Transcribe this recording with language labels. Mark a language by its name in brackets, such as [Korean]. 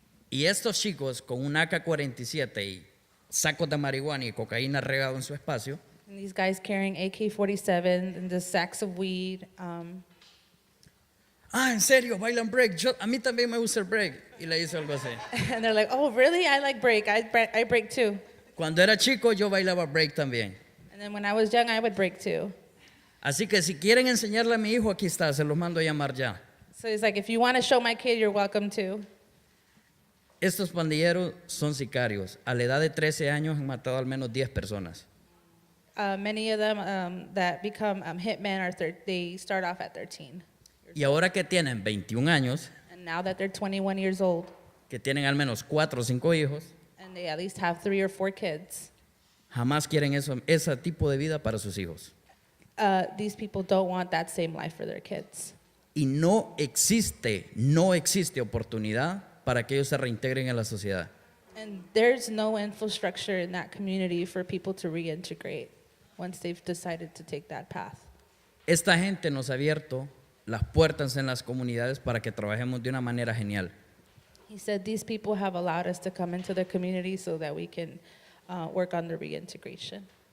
[Spanish] Y estos chicos con un AK-47 y sacos de marihuana y cocaína regado en su espacio, [English] And these guys carrying AK-47 and the sacks of weed. [Spanish] ¿en serio? ¿Bailan break? A mí también me gusta el break. Y le hice algo así. [English] And they're like, oh, really? I like break. I break too. [Spanish] Cuando era chico yo bailaba break también. [English] And then when I was young, I would break too. [Spanish] Así que si quieren enseñarle a mi hijo, aquí está, se los mando a llamar ya. [English] So he's like, if you want to show my kid, you're welcome to. [Spanish] Estos pandilleros son sicarios. A la edad de 13 años han matado al menos 10 personas. [English] Many of them that become hitmen, they start off at 13. [Spanish] Y ahora que tienen 21 años, [English] And now that they're 21 years old, [Spanish] que tienen al menos 4 o 5 hijos, [English] and they at least have 3 or 4 kids, [Spanish] jamás quieren ese tipo de vida para sus hijos. [English] these people don't want that same life for their kids. [Spanish] Y no existe oportunidad para que ellos se reintegren en la sociedad. [English] And there's no infrastructure in that community for people to reintegrate once they've decided to take that path. [Spanish] Esta gente nos ha abierto las puertas en las comunidades para que trabajemos de una manera genial. [English] He said these people have allowed us to come into the community so that we can work on the reintegration.